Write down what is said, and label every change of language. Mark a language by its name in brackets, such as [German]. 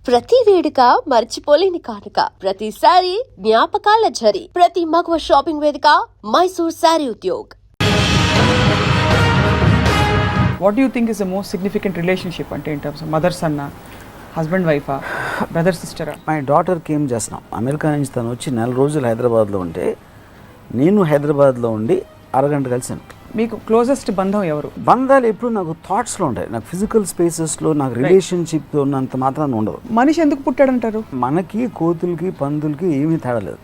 [Telugu] ప్రతి వేడుక మర్చిపోలేని కానుక, ప్రతిసారి జ్ఞాపకాల ఝరి, ప్రతి మగువ షాపింగ్ వేదిక Mysore sari Udyog. [English] What do you think is the most significant relationship అంటే in terms of mother son, husband wife, brother sister? My daughter came just now. [Telugu] America నుంచి తను వచ్చి 4 రోజులు హైదరాబాద్లో ఉంటే నేను హైదరాబాద్లో ఉండి అరగంట కలిసాను. మీకు క్లోజెస్ట్ బంధం ఎవరు? బంధాలు ఎప్పుడు నాకు థాట్స్లో ఉంటాయి. నాకు ఫిజికల్ స్పేసెస్లో నాకు రిలేషన్షిప్ ఉన్నంత మాత్రాన ఉండదు. మనిషి ఎందుకు పుట్టాడంటారు? మనకి కోతులకి పందులకి ఏమీ తేడా లేదు.